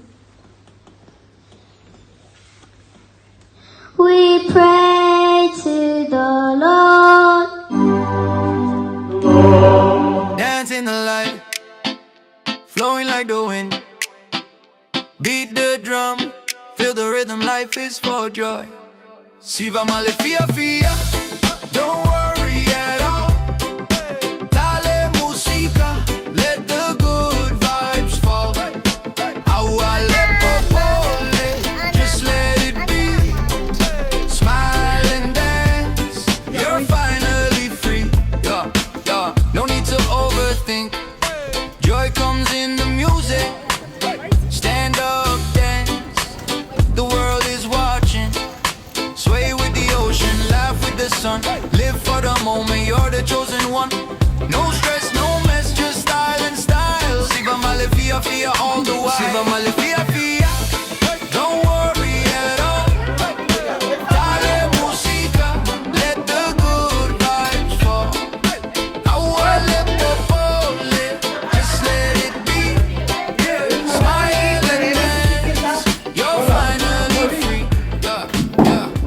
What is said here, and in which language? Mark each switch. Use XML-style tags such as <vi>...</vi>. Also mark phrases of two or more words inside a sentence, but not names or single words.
<en>We pray to the Lord. Dance in the light, flowing like the wind. Beat the drum, feel the rhythm, life is for joy.</en> <sm>Si va male fia fia,</sm> <en>don't worry at all.</en> <es>Dale musica,</es> <en>let the good vibes fall.</en> <sm>Awale popole,</sm> <en>just let it be. Smile and dance, you're finally free. Yeah, yeah, no need to overthink. Joy comes in the music. Stand up, dance, the world is watching. Sway with the ocean, laugh with the sun. Live for the moment, you're the chosen one. No stress, no mess, just style and style.</en> <sm>Siva male fia fia all the while. Siva male fia fia,</sm> <en>don't worry at all.</en> <es>Dale musica,</es> <en>let the good vibes fall.</en> <sm>Awale popole,</sm> <en>just let it be. Smile and dance, you're finally free. Yeah, yeah.</en>